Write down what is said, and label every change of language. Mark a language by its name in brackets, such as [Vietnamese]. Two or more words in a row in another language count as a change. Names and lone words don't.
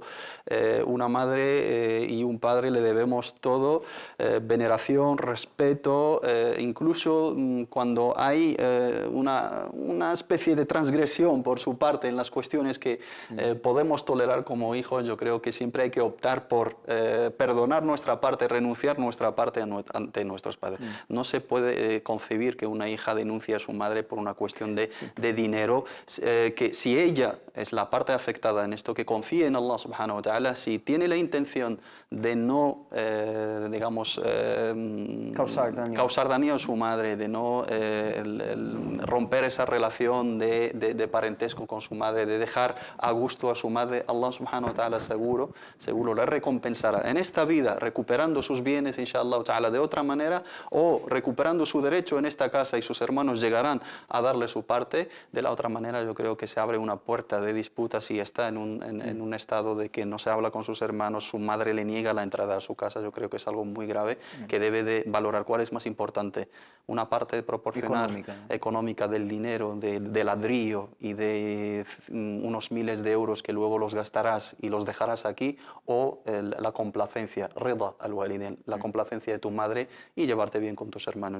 [Spanish] Una madre y un padre le debemos todo, veneración, respeto, incluso cuando hay una especie de transgresión por su parte en las cuestiones que podemos tolerar como hijos. Yo creo que siempre hay que optar por perdonar nuestra parte, renunciar nuestra parte ante nuestros padres. No se puede concebir que una hija denuncie a su madre por una cuestión de dinero, que si ella es la parte afectada en esto, que confíe en Allah [Arabic] سبحانه وتعالى, [Spanish] si tiene la intención de no, digamos, causar daño a su madre, de no romper esa relación de parentesco con su madre, de dejar a gusto a su madre, Allah [Arabic] سبحانه وتعالى [Spanish] seguro le recompensará en esta vida recuperando sus bienes, [Arabic] إن شاء الله تعالى, [Spanish] de otra manera, o recuperando su derecho en esta casa y sus hermanos llegarán a darle su parte. De la otra manera yo creo que se abre una puerta de disputa si está en un estado de que no se habla con sus hermanos, su madre le niega la entrada a su casa. Yo creo que es algo muy grave que debe de valorar cuál es más importante, una parte proporcional económica del dinero, de ladrillo y de unos miles de euros que luego los gastarás y los dejarás aquí, o la complacencia, [Arabic] رضا الوالدين, [Spanish] la complacencia de tu madre y llevarte bien con tus hermanos.